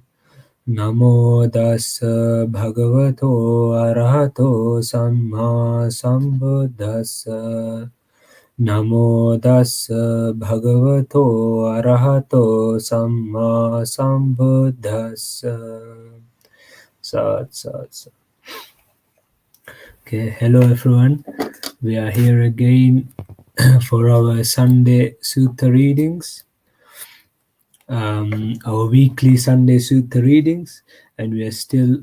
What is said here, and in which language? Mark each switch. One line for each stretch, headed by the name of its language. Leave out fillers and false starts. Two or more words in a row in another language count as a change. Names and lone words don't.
Pali: Namo dassa bhagavato arahato samma sambuddhassa. Namo dassa bhagavato arahato samma sambuddhassa.
English: Sat, sat, sat. Okay, hello everyone. We are here again for our Sunday Sutta readings, our weekly Sunday Sutta readings, and we are still